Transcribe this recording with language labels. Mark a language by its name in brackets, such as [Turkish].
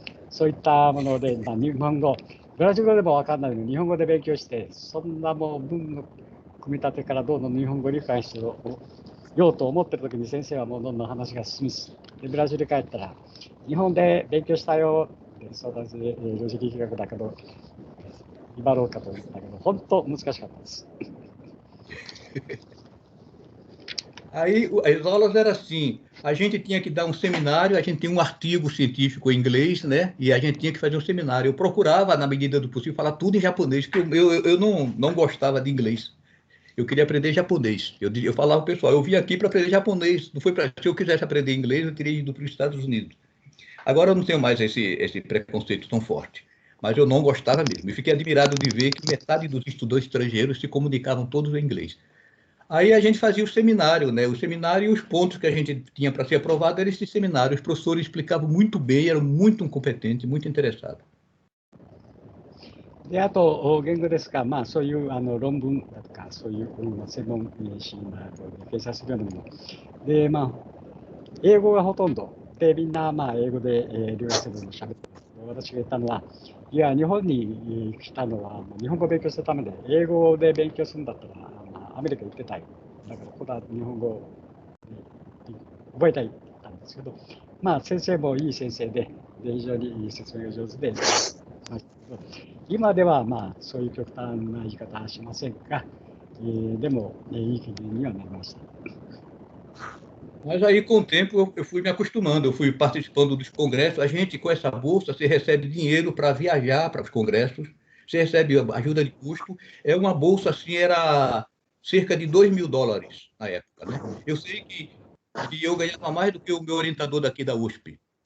[Japanese] そういったもので、日本語、ブラジル語でも分かんないのに、日本語で勉強して、そんなもう文の組み立てからどうぞ日本語を理解してようと思ってる時に先生はもうどんどん話が進むし、でブラジル帰ったら、日本で勉強したよって相談して、量子力学だけど、威張ろうかと思ったけど、本当難しかったです。 [Portuguese] Aí as aulas eram assim: a gente tinha que dar um seminário, a gente tinha um artigo científico em inglês, né? E a gente tinha que fazer um seminário. Eu procurava, na medida do possível, falar tudo em japonês, porque eu não gostava de inglês. Eu queria aprender japonês. Eu falava para o pessoal: eu vim aqui para aprender japonês. Não foi para. Se eu quisesse aprender inglês, eu teria ido para os Estados Unidos. Agora eu não tenho mais esse preconceito tão forte. Mas eu não gostava mesmo. E fiquei admirado de ver que metade dos estudantes estrangeiros se comunicavam todos em inglês. Aí a gente fazia o seminário, né? O seminário e os pontos que a gente tinha para ser aprovado eram esse seminário. Os professores explicavam muito bem, eram muito competentes, muito interessados. [Japanese] で、あと、言語ですが、そういう論文だとか、そういう専門誌などで掲載するようなもの。で、英語がほとんど。で、みんな、英語で、留学生でも喋ってます。私が言ったのは、いや、日本に来たのは、日本語を勉強するためで、英語で勉強するんだったら、アメリカ行ってたい。だから、ここは日本語を覚えたいって言ったんですけど、先生もいい先生で、非常にいい説明が上手で、今ではそういう極端な言い方はしませんが、でもいい経験にはなりました。 [Portuguese] Mas aí, com o tempo, eu fui me acostumando, eu fui participando dos congressos. A gente, com essa bolsa, você recebe dinheiro para viajar para os congressos, você recebe ajuda de custo. É uma bolsa, assim, era cerca de $2.000 na época, né? Eu sei que eu ganhava mais do que o meu orientador daqui da USP.